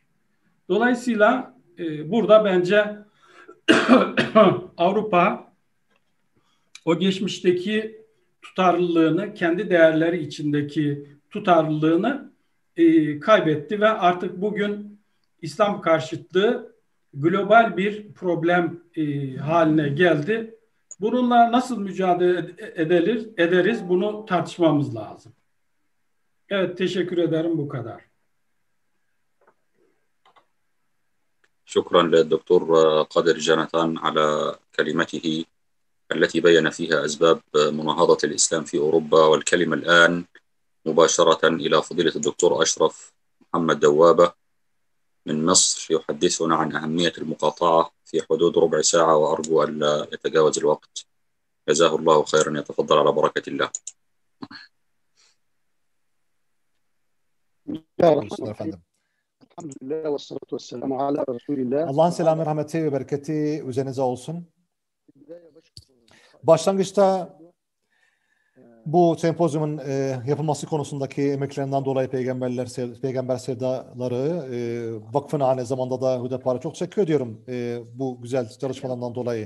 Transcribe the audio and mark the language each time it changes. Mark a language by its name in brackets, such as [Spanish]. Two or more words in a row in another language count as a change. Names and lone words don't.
[Turkish] Dolayısıyla burada bence Avrupa o geçmişteki tutarlılığını, kendi değerleri içindeki tutarlılığını kaybetti ve artık bugün İslam karşıtlığı global bir problem haline geldi. Bununla nasıl mücadele ederiz bunu tartışmamız lazım. Evet, teşekkür ederim, bu kadar. [Arabic] شكرا للدكتور قادر جانتان على كلمته التي بين فيها أسباب مناهضة الإسلام في أوروبا. والكلمة الآن مباشرة إلى فضيلة الدكتور أشرف محمد دوابة من مصر يحدثنا عن أهمية المقاطعة في حدود ربع ساعة، وأرجو أن لا يتجاوز الوقت. جزاه الله خيرا، يتفضل على بركة الله. [Turkish] Allah'ın selamı, rahmeti ve bereketi üzerinize olsun. Başlangıçta bu sempozyumun yapılması konusundaki emeklerinden dolayı Peygamber Sevdaları Vakfı'na aynı zamanda da Hüdapar'a çok teşekkür ediyorum bu güzel çalışmalarından dolayı.